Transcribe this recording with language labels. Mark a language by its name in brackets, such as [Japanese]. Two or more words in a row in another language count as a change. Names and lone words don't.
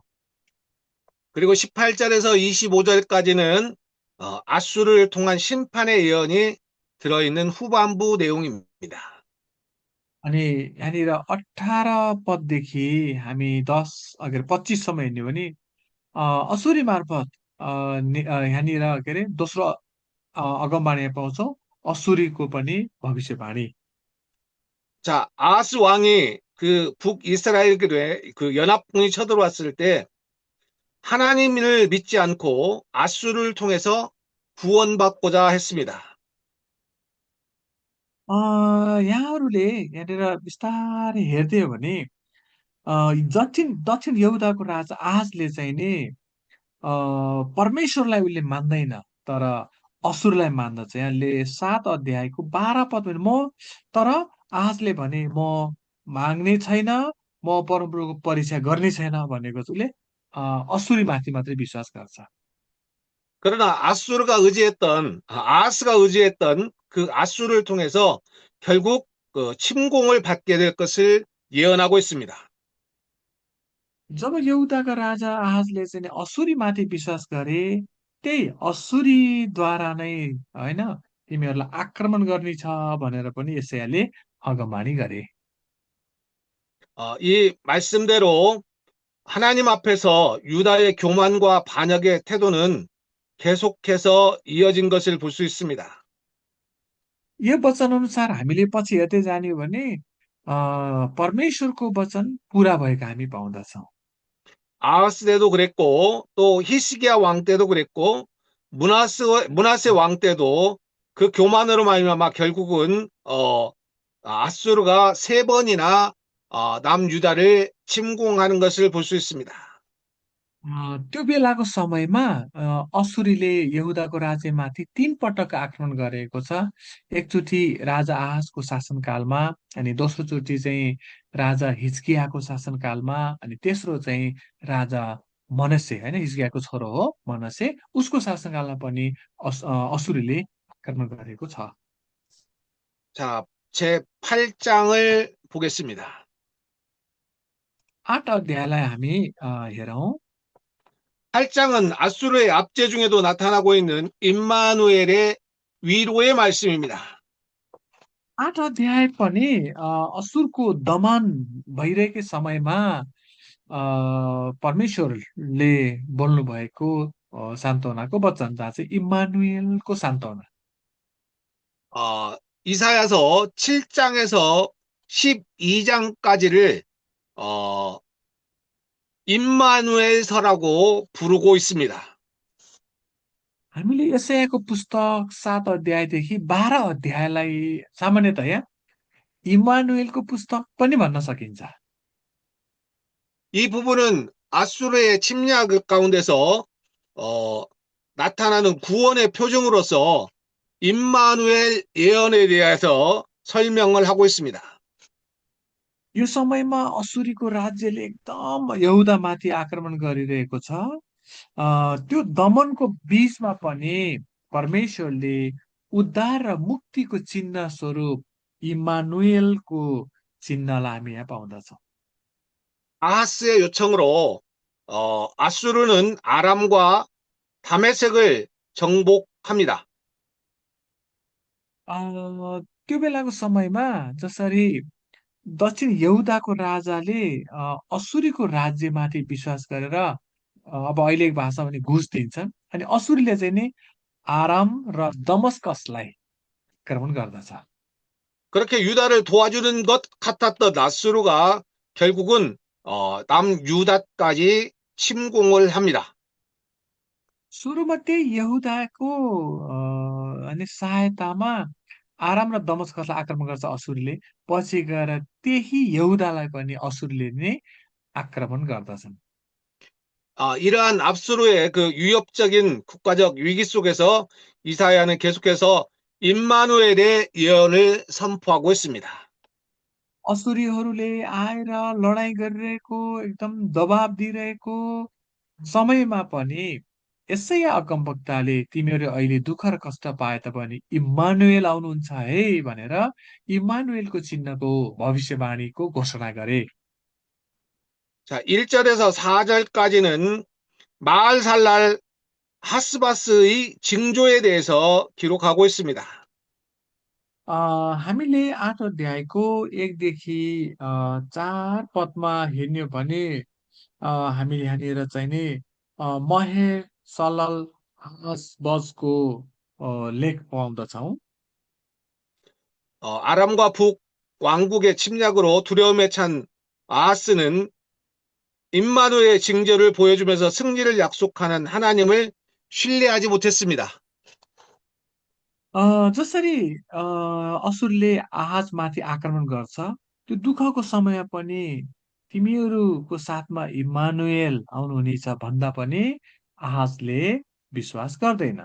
[Korean] 그리고 18절에서 25절까지는 아수르를 통한 심판의 예언이 들어있는 후반부 내용입니다. [Nepali] अनि यहाँनिर 18 पददेखि हामी 10 अगर 25सम्म हेर्ने हो भने असुरी मार्फत यहाँनिर के अरे दोस्रो अगमबाणी पाउँछौँ असुरीको पनि भविष्यवाणी। [Korean] 자, 아하스 왕이 그 북이스라엘에 그 연합군이 쳐들어왔을 때 하나님을 믿지 않고 아수르를 통해서 구원받고자 했습니다. [Nepali] यहाँहरूले यहाँनिर बिस्तारै हेर्दै हो भने दक्षिण यहुदाको राजा आहाजले चाहिँ नि परमेश्वरलाई उसले मान्दैन, तर असुरलाई मान्दछ। यहाँले 7 अध्यायको 12 पद भने तर आहाजले भने म माग्ने छैन, म परमप्रभुको परीक्षा गर्ने छैन भनेको चाहिँ उसले असुरीमाथि मात्रै विश्वास गर्छ। [Korean] 그러나 아하스가 의지했던 그 아수르를 통해서 결국 그 침공을 받게 될 것을 예언하고 있습니다. [Nepali] जब यहुदाका राजा आहाजले चाहिँ नि असुरीमाथि विश्वास गरे, त्यही असुरीद्वारा नै होइन तिमीहरूलाई आक्रमण गर्नेछ भनेर पनि यशायाले अगमबाणी गरे। [Korean] 이 말씀대로 하나님 앞에서 유다의 교만과 반역의 태도는 계속해서 이어진 것을 볼 수 있습니다. [Nepali] यो वचन अनुसार हामीले पछि हेर्दै जाने हो भने परमेश्वरको वचन पुरा भएको हामी पाउँदछौँ। [Korean] 아하스 때도 그랬고 또 히스기야 왕 때도 그랬고 므낫세 왕 때도 그 교만으로 말미암아 결국은 아수르가 3번이나 남유다를 침공하는 것을 볼 수 있습니다. [Nepali] त्यो बेलाको समयमा असुरीले यहुदाको राज्यमाथि 3 पटक आक्रमण गरेको छ। एकचोटि राजा आहाजको शासनकालमा, अनि दोस्रो चोटि चाहिँ राजा हिजकियाको शासनकालमा, अनि तेस्रो चाहिँ राजा मनस्से होइन हिजकियाको छोरो हो मनस्से, उसको शासनकालमा पनि असुरीले आक्रमण गरेको छ। [Korean] 자, 제 8장을 보겠습니다. [Nepali] 8 अध्यायलाई हामी हेरौँ। [Korean] 8장은 아수르의 압제 중에도 나타나고 있는 임마누엘의 위로의 말씀입니다. [Nepali] 8 अध्याय पनि असुरको दमन भइरहेकै समयमा परमेश्वरले बोल्नु भएको सान्त्वनाको वचन, जहाँ चाहिँ इम्मानुएलको सान्त्वना। [Korean] 이사야서 7장에서 12장까지를 임마누엘서라고 부르고 있습니다. [Nepali] हामीले यशायाको पुस्तक 7 अध्यायदेखि 12 अध्यायलाई सामान्यतया इमानुएलको पुस्तक पनि भन्न सकिन्छ। [Korean] 이 부분은 아수르의 침략 가운데서 어, 나타나는 구원의 표징으로서 임마누엘 예언에 대해서 설명을 하고 있습니다. [Nepali] यो समयमा असुरीको राज्यले एकदम यहुदामाथि आक्रमण गरिरहेको छ। त्यो दमनको बीचमा पनि परमेश्वरले उद्धार र मुक्तिको चिन्ह स्वरूप इमानुएलको चिन्हलाई हामी यहाँ पाउँदछौँ। [Korean] 아하스의 요청으로 아수르는 아람과 다메섹을 정복합니다. [Nepali] त्यो बेलाको समयमा जसरी दक्षिण यहुदाको राजाले असुरीको राज्यमाथि विश्वास गरेर अब अहिलेको भाषामा भने घुस दिन्छन्, अनि असुरीले चाहिँ नि आराम र दमस्कसलाई आक्रमण गर्दछ। [Korean] 그렇게 유다를 도와주는 것 같았던 아수르가 결국은 남유다까지 침공을 합니다. [Nepali] सुरुमा त्यही यहुदाको अनि सहायतामा आराम र दमस्कसलाई आक्रमण गर्छ असुरले। पछि गएर त्यही यहुदालाई पनि असुरले नै आक्रमण गर्दछन्। [Korean] 이러한 압수로의 그 위협적인 국가적 위기 속에서 이사야는 계속해서 임마누엘의 예언을 선포하고 있습니다. [Nepali] असुरीहरूले आएर लडाइँ गरिरहेको एकदम दबाब दिइरहेको समयमा पनि यसैया अगमवक्ताले तिमीहरू अहिले दुःख र कष्ट पाए तापनि इम्मानुएल आउनुहुन्छ है भनेर इम्मानुएलको चिन्हको भविष्यवाणीको घोषणा गरे। [Korean] 자, 1절에서 4절까지는 마알살랄 하스바스의 징조에 대해서 기록하고 있습니다. [Nepali] हामीले 8 अध्यायको 1देखि 4 पदमा हेर्ने हो भने हामीले यहाँनिर चाहिँ नि महेर सलल बजको लेख पाउँदछौँ। [Korean] 아람과 북 왕국의 침략으로 두려움에 찬 아하스는 임마누의 징조를 보여주면서 승리를 약속하는 하나님을 신뢰하지 못했습니다. [Nepali] जसरी असुरले आहाजमाथि आक्रमण गर्छ, त्यो दुःखको समय पनि तिमीहरूको साथमा इम्मानुएल आउनुहुनेछ भन्दा पनि आहाजले विश्वास गर्दैन।